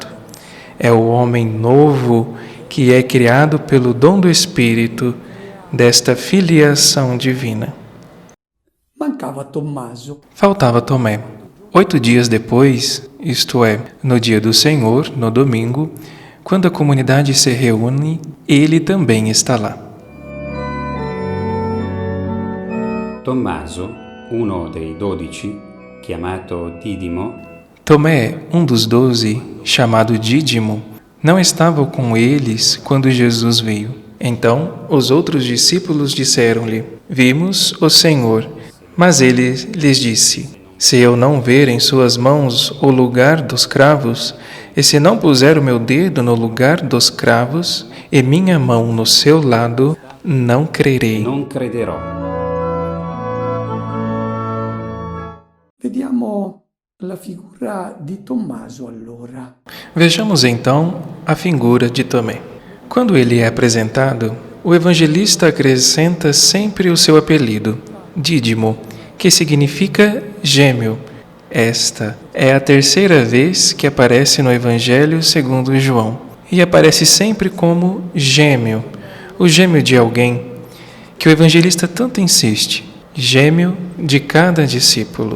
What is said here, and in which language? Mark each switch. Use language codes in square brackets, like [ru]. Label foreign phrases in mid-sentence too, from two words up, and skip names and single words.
[pt] É o homem novo que é criado pelo dom do Espírito desta filiação divina. [it] mancava Tommaso. [pt] Faltava Tomé. 8 dias depois, isto é, no dia do Senhor, no domingo, quando a comunidade se reúne, ele também está lá. [it] Tommaso, uno dei 12, chiamato Didimo, [pt] Tomé, um dos 12, chamado Dídimo, não estava com eles quando Jesus veio. Então, os outros discípulos disseram-lhe: Vimos o Senhor. Mas ele lhes disse: Se eu não ver em suas mãos o lugar dos cravos, e se não puser o meu dedo no lugar dos cravos, e minha mão no seu lado, não crerei. [it] non crederò. Vediamo la figura di Tommaso allora. [pt] Vejamos então a figura de Tomé. Quando ele é apresentado, o evangelista acrescenta sempre o seu apelido, Dídimo, que significa gêmeo. Esta é a 3ª vez que aparece no Evangelho segundo João, e aparece sempre como gêmeo, o gêmeo de alguém, que o evangelista tanto insiste, gêmeo de cada discípulo.